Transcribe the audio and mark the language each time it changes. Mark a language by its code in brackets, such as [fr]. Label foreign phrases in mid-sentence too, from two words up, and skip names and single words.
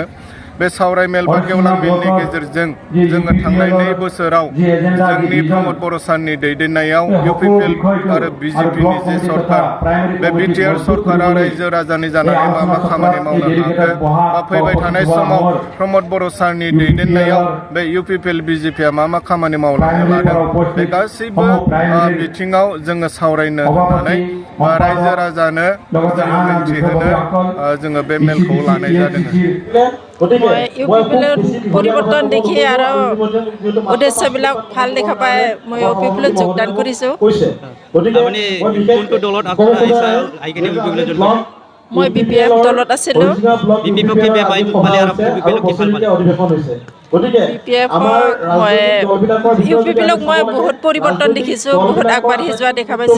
[brx] बे सावराय मेल बा गेवलां मेलनि गेजेरजों जोङो थांनाय 2 बोसोराव जोंनि प्रमद बर' सारनि दैदेननायाव इउपिपिएल आरो बिजेपिनि जे सरकार बे बिटिआर सरकारा रायजो राजानि जानानै मा मा खामानि मावनो हाखो बा फैबाय थानाय समाव प्रमद बर' सारनि दैदेननायाव बे इउपिपिएल बिजेपिया मा मा खामानि मावलांनो लादों बे गासैबो बिथिङाव जोङो सावरायनो होननानै रायजो राजानो जोङो मिन्थिहोनो जोङो बे मेलखौ लानाय जादों। [as] মই ইউপিপিএলত পৰিৱৰ্তন দেখি আৰু উদ্দেশ্যবিলাক ভাল দেখা পাই মই ইউপিপিএলত যোগদান কৰিছোঁ। আপুনি কোনটো দলত মই বিপিএফ দলত আছিলোঁ। ইউপিপিএলক মই বহুত পৰিৱৰ্তন দেখিছোঁ, বহুত আগবাঢ়ি যোৱা দেখা পাইছোঁ।